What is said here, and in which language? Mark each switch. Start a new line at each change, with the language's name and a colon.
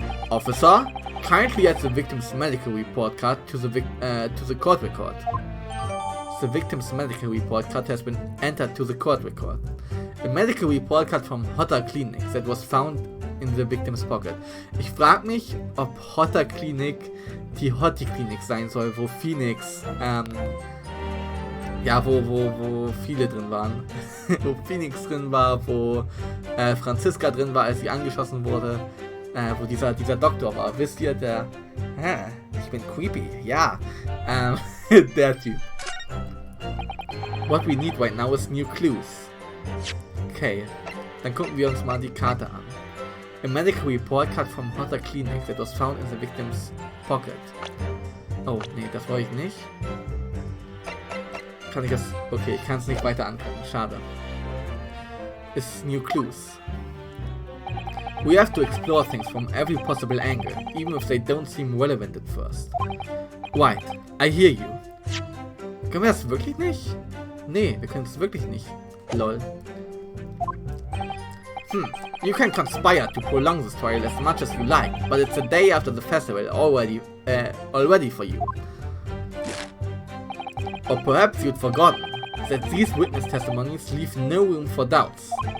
English: Officer, kindly add the victim's medical report card to the court record. The victim's medical report card has been entered to the court record. A medical report card from Hotter Clinic that was found in the victim's pocket.
German: Ich frage mich, ob Hotter Clinic die Hottie Clinic sein soll, wo Phoenix, wo viele drin waren. Wo Phoenix drin war, wo Franziska drin war, als sie angeschossen wurde. Wo dieser Doktor war. Wisst ihr, der... ich bin creepy, ja. Der Typ.
English: What we need right now is new clues.
German: Okay, dann gucken wir uns mal die Karte an.
English: A medical report card from Hotter Clinic that was found in the victim's pocket.
German: Oh, nee, das wollte ich nicht. Kann ich das... Okay, ich kann es nicht weiter angucken. Schade.
English: It's new clues. We have to explore things from every possible angle, even if they don't seem relevant at first. Right, I hear you.
German: Können wir das wirklich nicht? Nee, wir können es wirklich nicht.
English: Lol. You can conspire to prolong this trial as much as you like, but it's a day after the festival already for you. Or perhaps you'd forgotten that these witness testimonies leave no room for doubts.